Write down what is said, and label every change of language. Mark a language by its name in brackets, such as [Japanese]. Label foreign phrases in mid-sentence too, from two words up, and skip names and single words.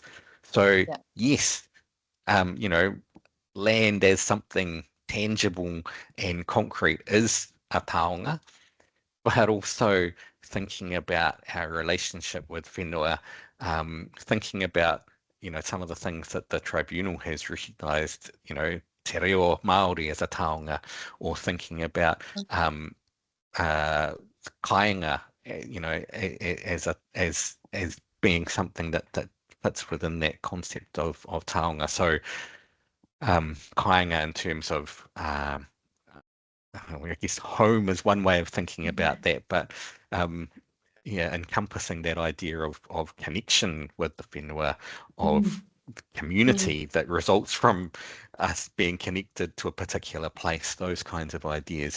[English] So yes, land as something tangible and concrete is a taonga, but also thinking about our relationship with whenua, thinking about some of the things that the Tribunal has recognised, [Māori] te reo Māori [English] as a taonga, or thinking about kāinga, as being something that fits within that concept of taonga. So kāinga in terms of I guess home is one way of thinking about that, but encompassing that idea of connection with the whenua, of community that results from us being connected to a particular place, those kinds of ideas.